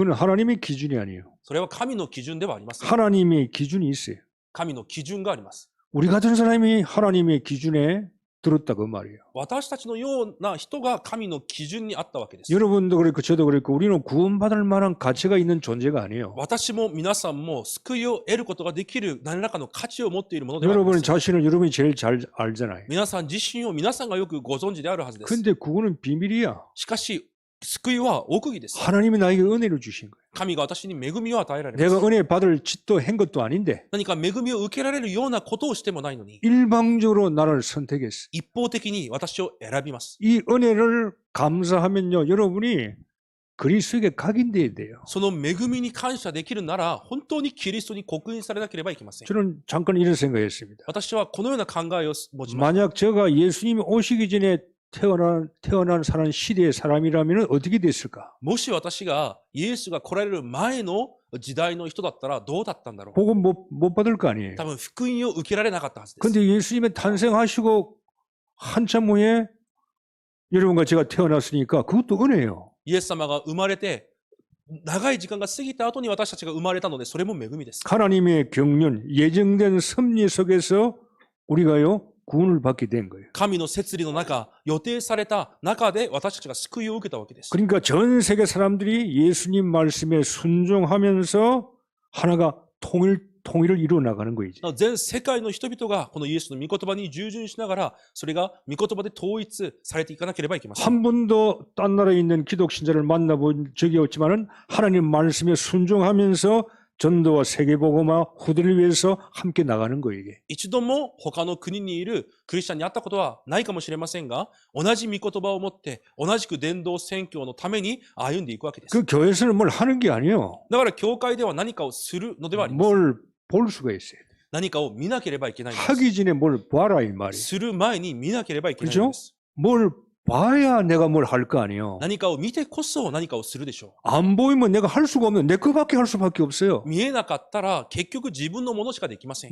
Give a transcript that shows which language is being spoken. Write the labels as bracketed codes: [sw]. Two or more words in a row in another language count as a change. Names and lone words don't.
[ko] 그건 하나님의 기준이 아니에요. [ja] それは神の基準ではありません。 [ko] 하나님의 기준이 있어요. [ja] 神の基準があります。 [ko] 우리 같은 사람이 하나님의 기준에 들었다 그 말이에요. [ja] 私たちのような人が神の基準にあったわけです。 [ko] 여러분도 그렇고 저도 그렇고 우리는 구원받을 만한 가치가 있는 존재가 아니에요. [ja] 私も皆さんも救いを得ることができる何らかの価値を持っているものではありま [ko] 여러분 [ja] せん。 [ko] 자신을 여러분이 제일 잘 알잖아요. [ja] 皆さん自身を皆さんがよくご存知であるはずです。 [ko] 근데 그거는 비밀이야. [ja] しかし、救いは奥義です。 [ko] 하나님이 나에게 은혜를 주신 거예요. [ja] 神が私に恵みを与えられま [ko] 내가 [ja] す。 [ko] 은혜 받을 짓도 한 것도 아닌데 [ja] 何か恵みを受けられるようなことをしてもないのに、 [ko] 일방적으로 나를 선택했어. [ja] 一方的に私を選びます。 [ko] 이 은혜를 감사하면요, 여러분이 그리스도에게 각인돼야 돼요. [ja] その恵みに感謝できるなら、本当にキリストに刻印されなければいけません。 [ko] 저는 잠깐 이런 생각했습니다. [ja] 私はこのような考えを持ちます。 [ko] 만약 제가 예수님이 오시기 전에 태어난 사는 시대의 사람이라면 어떻게 됐을까? [ja] もし私がイエスが来られる前の時代の人だったらどうだったんだろう。 [ko] 복음 못 받을 거 아니에요. [ja] 多分福音を受けられなかったはずです。 [ko] 근데 예수님의 탄생하시고 한참 후에 여러분과 제가 태어났으니까 그것도 은혜예요. [ja] イエス様が生まれて、長い時間が過ぎた後に私たちが生まれたので、それも恵みです。 [ko] 하나님의 경륜, 예정된 섭리 속에서 우리가요 구원을 받게 된 거예요. [ja] 神の摂理の中、予定された中で私たちが救いを受けたわけです。 [ko] 그러니까 전 세계 사람들이 예수님 말씀에 순종하면서 하나가 통일을 이루어 나가는 거예요. [ja] 全世界の人々がこのイエスの御言葉に従順しながら、それが御言葉で統一されていかなければいけません。 [ko] 한 번도 딴 나라에 있는 기독 신자를 만나본 적이 없지만은 하나님 말씀에 순종하면서 전도와 세계복음화 후대를 위해서 함께 나가는 거예요. 이게. [ja] 一度も他の国にいるクリスチャンに会ったことはないかもしれませんが、同じ御言葉を持って同じく伝道宣教のために歩んでいくわけです。 [ko] 그 교회에서는 뭘 하는 게 아니에요. [ja] だから教会では何かをするのではありません。 [ko] 뭘 볼 수가 있어요. [ja] 何かを見なければいけないんです。 [ko] 하기 전에 뭘 봐라 이 말이에요. [ja] する前に見なければいけないん [ko] 그죠? [ja] です。 [ko] 뭘 봐야 내가 뭘 할 거 아니에요. [ja] 何かを見てこそ何かをするでしょ [ko] 안 보이면 내가 할 수가 없는 내 거밖에 할 수밖에 없어요. [ja] う。見えなかったら結局自分のものしかできません。